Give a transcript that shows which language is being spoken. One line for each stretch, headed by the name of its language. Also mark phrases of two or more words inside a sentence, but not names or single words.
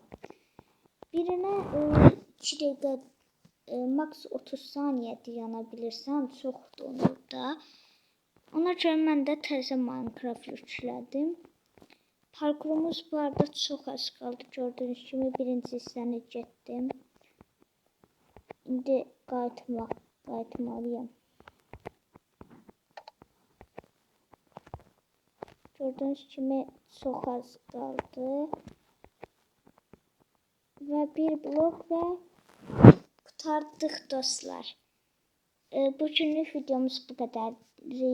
Azerbaijani: Birinə 2 dəqiqə, max 30 saniyə dayana bilirsən, çoxdur onu da. Ona görə mən də təzə Minecraft yüklədim. Parkurumuz bu arada çox az qaldı. Gördüyünüz kimi birinci hissəni getdim. İndi qayıtmalıyam.
Turkish: Gördüğünüz kimi çok az kaldı. Ve bir blok ve kurtardık dostlar. Bugünlük videomuz bu kadarıydı.